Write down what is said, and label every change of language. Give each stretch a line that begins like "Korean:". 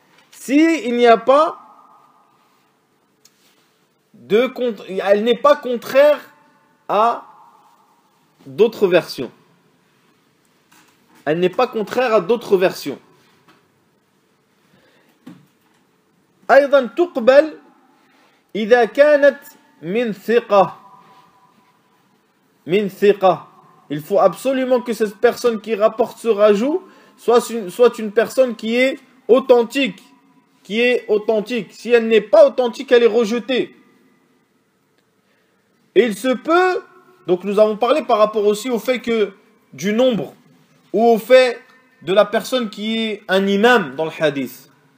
French: Si il n'y a pas de elle n'est pas contraire à d'autres versions. Elle n'est pas contraire à d'autres versions.
Arabic: أيضا تقبل إذا كانت من ثقة. من ثقة.
French: Il faut absolument que cette personne qui rapporte ce rajout soit une personne qui est authentique. Qui est authentique. Si elle n'est pas authentique, elle est rejetée. Et il se peut, donc nous avons parlé par rapport aussi au fait que du nombre ou au fait de la personne qui est un imam dans le hadith.